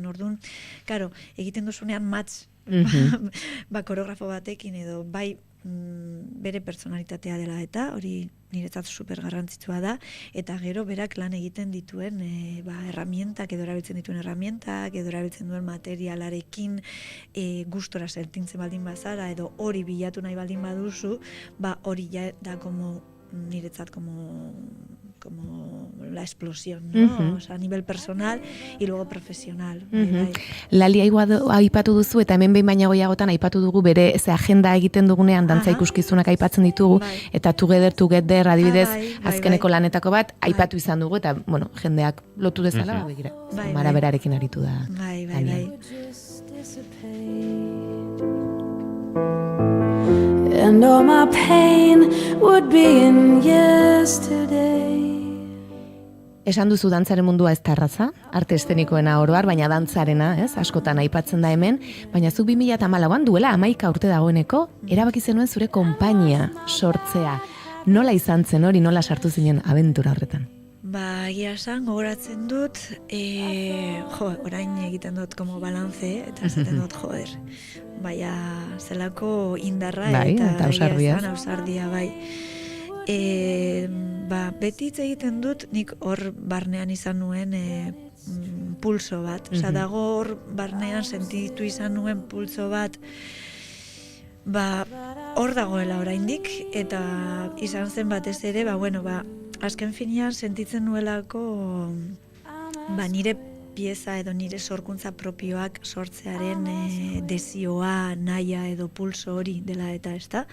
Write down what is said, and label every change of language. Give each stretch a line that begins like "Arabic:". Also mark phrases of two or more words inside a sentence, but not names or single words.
Basque: Orduan, karo, egiten duzunean match koreografo batekin edo bai bere personalitatea dela eta hori niretzat super garrantzitsua da, eta gero berak lan egiten dituen herramientak, edo erabiltzen dituen herramientak, edo erabiltzen duen materialarekin gustora sentintzen baldin bazara, edo hori bilatu nahi baldin baduzu, hori ja da niretzat
Spanish: como la explosión, ¿no? O sea, a nivel personal y luego profesional.
Basque: Lali aipatu duzu, eta hemen behin baina goiagotan aipatu dugu bere agenda egiten dugunean dantza ikuskizunak aipatzen ditugu, eta Together adibidez azkeneko lanetako bat aipatu izan dugu, eta bueno, jendeak lotu dezala, begira. Mara berarekin aritu da. Bai.
English: And all my pain would be in yesterday.
Basque: Esan duzu dantzaren mundua ez da erraza, arte eszenikoena oroar, baina dantzarena, askotan aipatzen da hemen, baina zuk 2014an duela 11 urte dagoeneko, erabaki zenuen zure konpainia sortzea. Nola izan zen hori, nola sartu zinen abentura horretan? Egia esan, gogoratzen dut, orain egiten dut
Spanish: como balance,
Basque: eta esaten dut, baina zelako indarra eta ausardia, bai. Beti hitz egiten dut, nik hor barnean izan nuen pulso bat. Osa, dago hor barnean sentitu izan nuen pulso bat, hor dagoela oraindik, eta izan zen batez ere, azken finean sentitzen nuelako nire pieza edo nire sorkuntza propioak sortzearen desioa, naia edo pulso hori dela eta ez da.